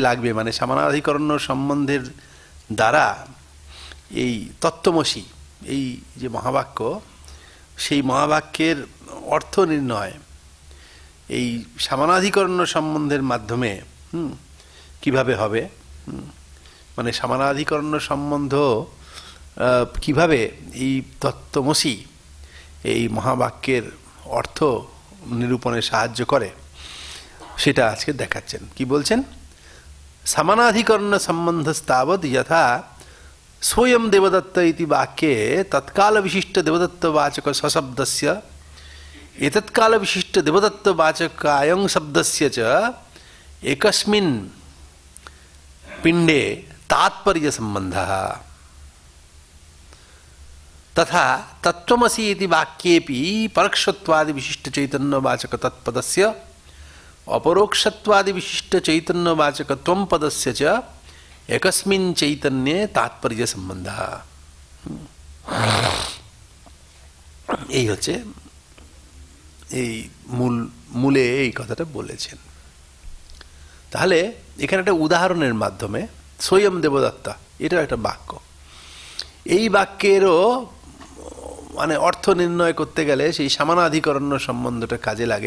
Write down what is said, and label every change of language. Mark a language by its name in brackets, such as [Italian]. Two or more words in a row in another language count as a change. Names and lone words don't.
[Bangla] লাগবে, মানে সমানাধিকরণ্য সম্বন্ধের দ্বারা এই তত্ত্বমসি, এই যে মহাবাক্য, সেই মহাবাক্যের অর্থ নির্ণয় এই সমানাধিকরণ্য সম্বন্ধের মাধ্যমে কিভাবে হবে, মানে সমানাধিকরণ্য সম্বন্ধ কিভাবে এই তত্ত্বমসি এই মহাবাক্যের অর্থ নিরূপণে সাহায্য করে, সেটা আজকে দেখাচ্ছেন। কি বলছেন? [Sanskrit] সমানাধিকরণ সম্বন্ধস্তাবৎ যথা स्वयं देवदत्त इति वाक्ये तत्काल विशिष्ट देवदत्त वाचक सशब्दस्य एतत्काल विशिष्ट देवदत्त वाचक अयं शब्दस्य च एकस्मिन् पिण्डे तात्पर्य संबंधः तथा तत्त्वमसि इति वाक्येपि परोक्षत्वादि विशिष्ट चैतन्य वाचक तत्पदस्य अपरोक्षत्वादि विशिष्ट चैतन्य वाचक त्वं पदस्य च एकस्मिन् चैतन्ये तात्पर्य संबंध। [Bangla] এই হচ্ছে এই মূলে এই কথাটা বলেছেন। তাহলে এখানে একটা উদাহরণের মাধ্যমে স্বয়ং দেবদত্তা, এটা একটা বাক্য, এই বাক্যেরও মানে অর্থ নির্ণয় করতে গেলে সেই সমানাধিকরণ্য সম্বন্ধটা কাজে লাগে।